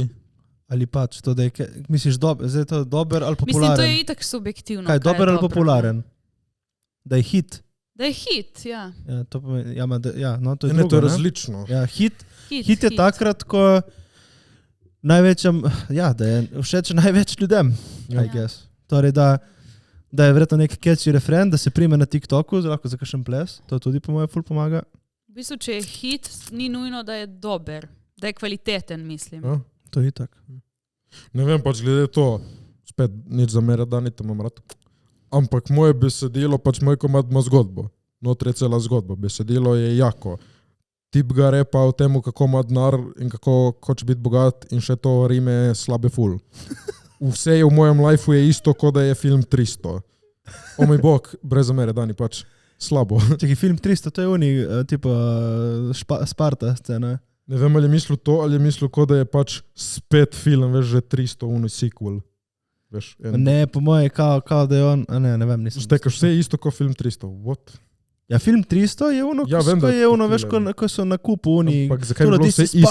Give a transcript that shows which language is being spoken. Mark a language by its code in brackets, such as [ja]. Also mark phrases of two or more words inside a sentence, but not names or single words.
[sl] Ali pač to, da je, misliš, zdaj je to dober ali popularen? Mislim, to je itak subjektivno. Kaj je dober ali popularen? Da je hit? Da je hit, ja. Ja, to pomeni, no, to je Ne, drugo, to je ne? različno. Ja, hit je takrat, ko največjem, da je všeč največ ljudem, Ja. [en] I guess. [sl] Torej, da je verjetno nek catchy refren, da se prime na TikToku, lahko za kakšen ples, to tudi po moje ful pomaga. V bistvu, če je hit, ni nujno, da je dober, da je kvaliteten, mislim. Ja. To je itak. Ne vem, pač glede to, spet nič zamere, Dani, te imam rad. Ampak moje besedilo, pač moj komad ima zgodbo. Notri je cela zgodba, besedilo je jako. Tip ga repa o temu, kako ima denar in kako hoče biti bogat in še to rime slabe ful. Vse je v mojem lifeu je isto, kot da je film 300. O moj bog, brez zamere, Dani, pač slabo. Čekaj, film 300, to je oni, tipo Sparta scena. Ne vem, ali je mislil to, ali je mislil, kot da je pač spet film, veš, že 300, unoj sequel. Veš, Ne, po moje, kao da je on, ne vem, nisem. Štekaš, vse je isto kot film 300, what? Ja, film 300 je ono, Ja, vem, ko da je ono, je veš, ko so na kupu oni, Ampak zakaj bi bilo vse isto?